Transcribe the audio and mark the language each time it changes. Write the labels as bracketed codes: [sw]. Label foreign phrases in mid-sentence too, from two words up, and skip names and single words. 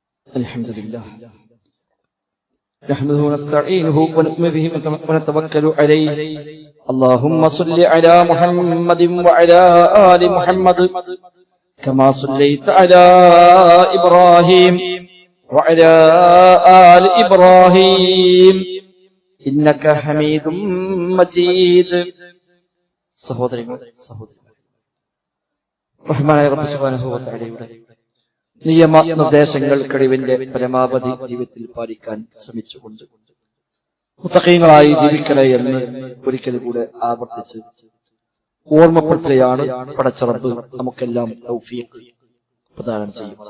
[ar] الحمد لله نحمده ونستعينه ونؤمن به ونتوكل عليه اللهم صل على محمد وعلى آل محمد كما صليت على إبراهيم وعلى آل إبراهيم إنك حميد مجيد. [ml] റഹ്മാനായ റബ്ബ് [ar] سبحانه وتعالى [ml] നിയമ നിർദ്ദേശങ്ങൾ കഴിവിന്റെ പരമാവധി ജീവിതത്തിൽ പാലിക്കാൻ ശ്രമിച്ചുകൊണ്ട് മുത്തഖീങ്ങളായി ജീവിക്കണേ എന്ന് ഒരിക്കൽ കൂടെ ആവർത്തിച്ച് ഓർമ്മപ്പെടുത്തുകയാണ് പടച്ച റബ്ബ് നമുക്കെല്ലാം തൗഫീഖ് പ്രദാനം ചെയ്യുന്നത്.